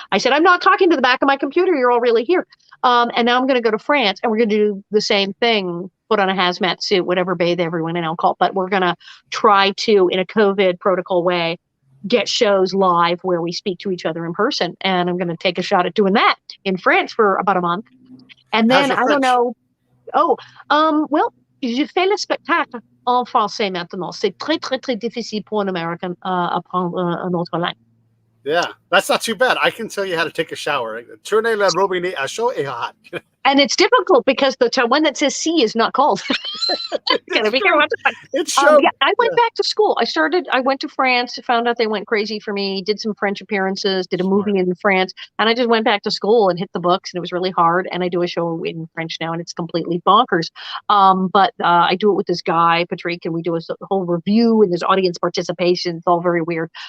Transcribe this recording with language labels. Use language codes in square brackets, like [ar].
[en] I said, I'm not talking to the back of my computer. You're all really here. And now I'm going to go to France, and we're going to do the same thing, put on a hazmat suit, whatever bathe everyone in alcohol. But we're going to try to, in a COVID protocol way, get shows live where we speak to each other in person. And I'm going to take a shot at doing that in France for about a month. And then I don't know. Oh, well, [fr] je fais le spectacle en français maintenant. C'est très, très, très difficile pour un Américain apprendre une autre langue. [en] Yeah, that's not too bad. I can tell you how to take a shower. [fr] Tournez la robinet à chaud et hot. [en] And it's difficult because the one that says C is not called. Gotta be careful. It's show. Yeah, I went back to school. I went to France, found out they went crazy for me, did some French appearances, did a movie in France, and I just went back to school and hit the books, and it was really hard. And I do a show in French now, and it's completely bonkers. But I do it with this guy, Patrick, and we do a whole review, and there's audience participation. It's all very weird.